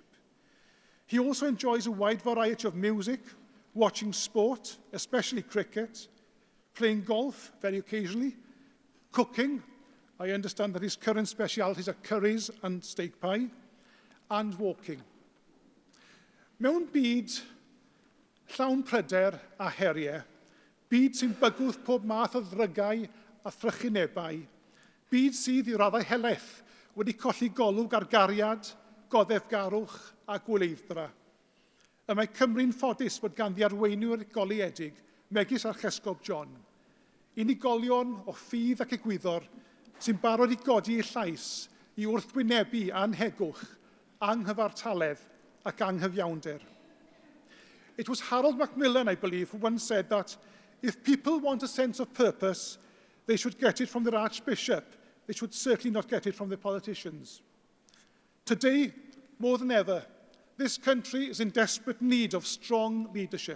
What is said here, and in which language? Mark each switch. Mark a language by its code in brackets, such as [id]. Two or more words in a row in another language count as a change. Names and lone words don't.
[en] He also enjoys a wide variety of music, watching sport, especially cricket, playing golf very occasionally, cooking. I understand that his current specialities are curries and steak pie, and walking. [cy] Mewn byd llawn pryder a heriau, byd sy'n bygwth pob math o ddrygau a thrychinebau, byd sydd i raddau helaeth wedi colli golwg ar gariad, goddefgarwch a gwleiddra. Y mae Cymru'n ffodus bod ganddi arweinwyr goleuedig megis Archesgob John, unigolion o ffydd ac egwyddor sy'n barod i godi eu llais i wrthwynebu anhegwch, anghyfartaledd ac anghyfiawnder. [en] It was Harold Macmillan, I believe, who once said that if people want a sense of purpose, they should get it from their Archbishop. They should certainly not get it from the politicians. Today, more than ever, this country is in desperate need of strong leadership.